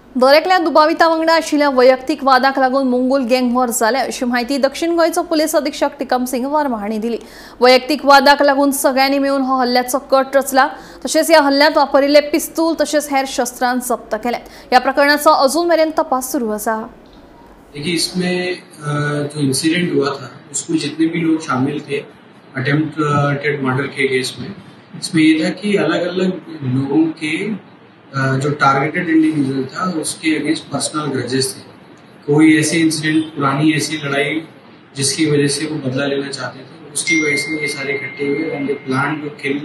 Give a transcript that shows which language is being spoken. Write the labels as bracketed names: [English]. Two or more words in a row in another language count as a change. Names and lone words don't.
[Konkani] दरेकल्या दुबाविता वांगडा आशिल्ल्या वैयक्तीक वादाक लागून मुंगूल गँग वॉर जाल्या अशी माहिती दक्षिण गोंयचो पुलीस अधीक्षक टिकम सिंग वर्मा हांणी दिली। वैयक्तीक वादाक लागून सगळ्यांनी मेळून हो हल्ल्याचो कट रचला। तशेंच ह्या हल्ल्यांत वापरिल्ले पिस्तूल तशेंच हेर शस्त्रां जप्त केल्यात। ह्या प्रकरणाचो अजून मेरेन तपास सुरू आसा। [Hindi] देखिए, इसमें जो इंसिडेंट हुआ था उसमें जितने भी लोग शामिल थे [English] attempted murder [Hindi] के केस में, इसमें ये था कि अलग अलग लोगों के जो [English] targeted individual [Hindi] था उसके अगेंस्ट [English] personal grudges [Hindi] थे। कोई ऐसे इंसिडेंट, पुरानी ऐसी लड़ाई जिसकी वजह से वो बदला लेना चाहते थे, उसकी वजह से ये सारे इकट्ठे हुए [English] and they plan to kill.